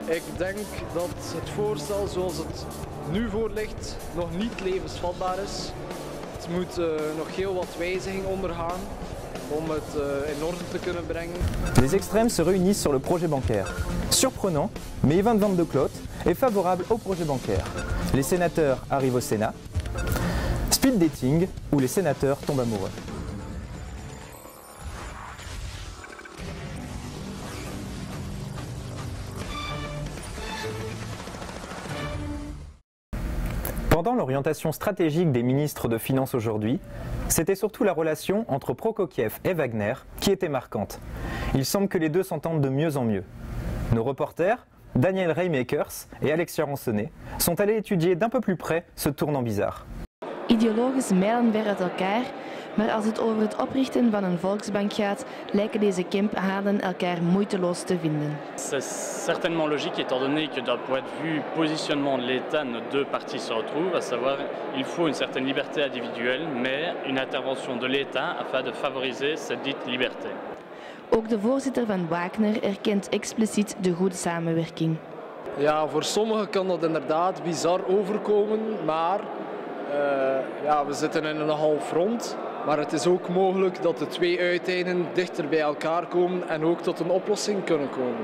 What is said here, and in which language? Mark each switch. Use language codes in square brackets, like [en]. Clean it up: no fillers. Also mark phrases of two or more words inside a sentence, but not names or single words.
[nl] Ik denk dat het voorstel zoals het nu voor ligt nog niet levensvatbaar is. Het moet nog heel wat wijziging ondergaan om het in orde te kunnen brengen. [fr] Les extrêmes se réunissent sur le projet bancaire. Surprenant, mais Yvan van de Cloot est favorable au projet bancaire. Les sénateurs arrivent au Sénat. [en] Speed dating, [fr] où les sénateurs tombent amoureux. Pendant l'orientation stratégique des ministres de Finances aujourd'hui, c'était surtout la relation entre Prokofiev et Wagner qui était marquante. Il semble que les deux s'entendent de mieux en mieux. Nos reporters, Daniel Reymakers et Alexia Ransonnet, sont allés étudier d'un peu plus près ce tournant bizarre. [nl] Ideologisch mijlenver uit elkaar, maar als het over het oprichten van een volksbank gaat, lijken deze kemphanen elkaar moeiteloos te vinden. [fr] C'est certainement logique étant donné que d'un point de vue positionnement de l'État, nos deux parties se retrouvent, à savoir il faut une certaine liberté individuelle, mais une intervention de l'État afin de favoriser cette dite liberté. [nl] Ook de voorzitter van Wagner erkent expliciet de goede samenwerking. Ja, voor sommigen kan dat inderdaad bizar overkomen, maar we zitten in een nogal front. Maar het is ook mogelijk dat de twee uiteinden dichter bij elkaar komen en ook tot een oplossing kunnen komen.